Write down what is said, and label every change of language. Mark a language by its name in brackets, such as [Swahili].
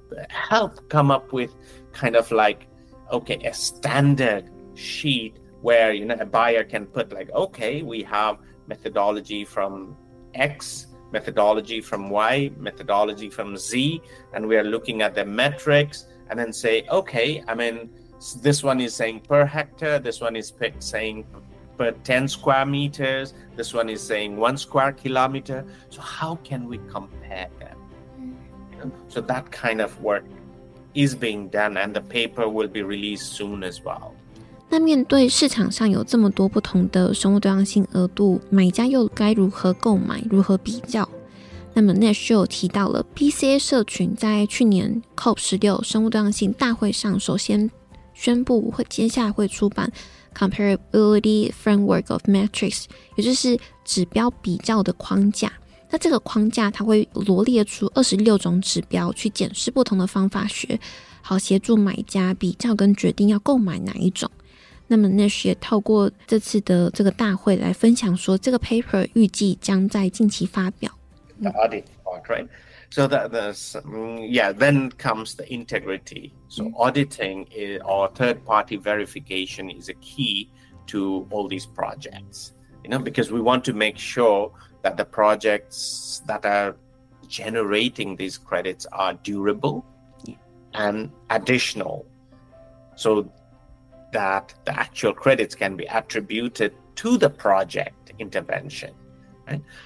[English] help come up with kind of a standard sheet where, a buyer can put okay, we have methodology from X, methodology from Y, methodology from Z, and we are looking at the metrics and then say, okay, this one is saying per hectare, this one is saying per 10 square meters, this one is saying 1 square kilometer. So how can we compare them? So that kind of work is being done, and the paper will be released soon as well. [Chinese] 那面对市场上有这么多不同的生物多样性额度，买家又该如何购买，如何比较？那么 Nash 就有提到了 BCA 社群在去年 COP30 生物多样性大会上首先宣布接下来会出版 Comparability Framework of Metrics， 也就是指标比较的框架。那这个框架它会罗列出26种指标去检视不同的方法学，好协助买家比较跟决定要购买哪一种。那么 Nash 也透过这次的这个大会来分享说，这个 paper 预计将在近期发表。 [English] The audit part, right? So then comes the integrity. So auditing or third-party verification is a key to all these projects, because we want to make sure that the projects that are generating these credits are durable and additional, so that the actual credits can be attributed to the project intervention, right?